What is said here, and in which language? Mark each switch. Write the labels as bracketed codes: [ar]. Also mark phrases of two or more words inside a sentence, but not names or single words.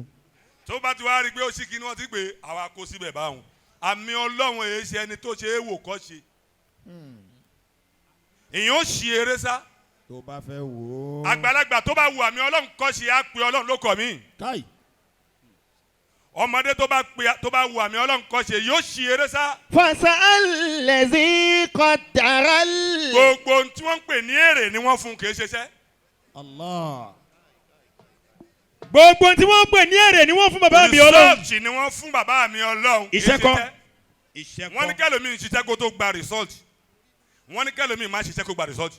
[yo] tó bá ti wá rí pé ó sì kí ni wọ́n ti pè àwa kó síbẹ̀ báwọn àmì Ọlọ́run èyí ṣe ẹni tó ṣe é wò kọ́ ṣe. èèyàn ó ṣì eré sá. tó bá fẹ́ wò ó. àgbàlagbà tó bá wù àmì Ọlọ́run kọ́ ṣe á pe Ọlọ́run ló kọ̀ mí. káì. ọmọdé tó bá wù àmì Ọlọ́run kọ́ ṣe yóò ṣì eré sá. [ar] فسأل الذي قدر [yo] gbogbo ohun tí wọ́n ń pè ní èrè ni wọ́n fún kì í ṣiṣẹ́. Allah. gbogbo tí wọ́n pè ní èrè ni wọ́n fún bàbá mi Ọlọ́run. rìsọ́ọ̀tì ni wọ́n fún bàbá mi Ọlọ́run. iṣẹ́ kọ́. wọ́n ní kẹ́lòmíì ṣiṣẹ́ kó tó gba rìsọ́ọ̀tì wọ́n ní kẹ́lòmíì má ṣiṣẹ́ kó gba rìsọ́ọ̀tì.